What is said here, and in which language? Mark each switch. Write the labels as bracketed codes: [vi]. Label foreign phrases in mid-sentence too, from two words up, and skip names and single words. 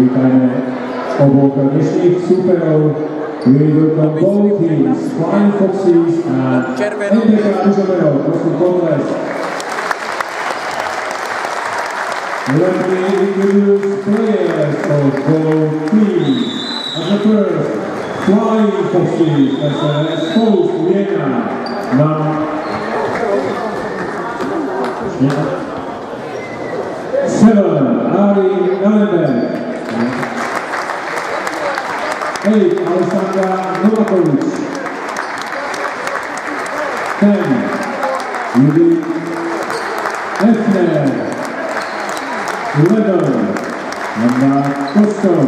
[sk] privítajme oboch dnešných súperov. [en] We welcome both teams, Flying Foxes and NDK Ružomberok. [sk] Prosím, potlesk. [en] Let me introduce players of both teams. As the first, Flying Foxes as an exposed Vienna. Now, 7, Ari Ellenberg. 8, Alessandra Novakovic. 10, Judith Efner. 11, Anna Kostov.